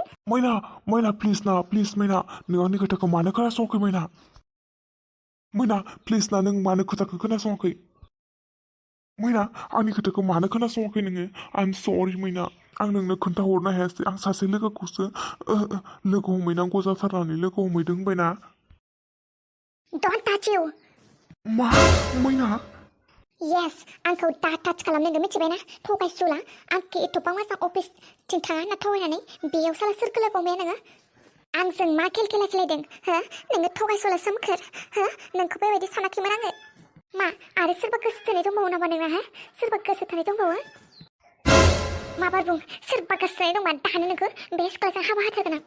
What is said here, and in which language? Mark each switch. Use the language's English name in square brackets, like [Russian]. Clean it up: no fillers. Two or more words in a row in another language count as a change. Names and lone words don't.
[Bodo] मैना प्लिज ना प्लिज मैना नों आंनि खोथाखौ मानो खोनासङाखै मैना प्लिज ना नों मानो खोथाखौ खोनासङाखै मैना आंनि खोथाखौ मानो खोनासङाखै नोङो [English] I am sorry [Bodo] मैना आं नोंनो खोन्थाहरनो हायासै आं सासे लोगोखौसो लोगो हमहैनांगौ जाथारनानै लोगो हमहैदों होनबायना [English] Don't touch you. [Bodo] मा मैना Yes, आंखौ दा टाच खालामनांगौ मिथिबायना थगायसुला आंखौ एथ'बां मोजां अफिसथिं थाङा होनना थगायनानै बेयाव साला सोरखौ लोगो हमबाय नोङो आंजों मा खेल खेला खेलायदों हो नोङो थगायसुला सोमखोर हो नोंखौ बेबायदि सानाखैमोन आङो मा आरो सोरबा गोसो थोनाय दंबावो नामा नोंना हो सोरबा गोसो थोनाय दंबावो माबा बुं सोरबा गोसो थोनाय दंबा दानो नोंखौ बे सिख्लाजों हाबा होथारगोन आं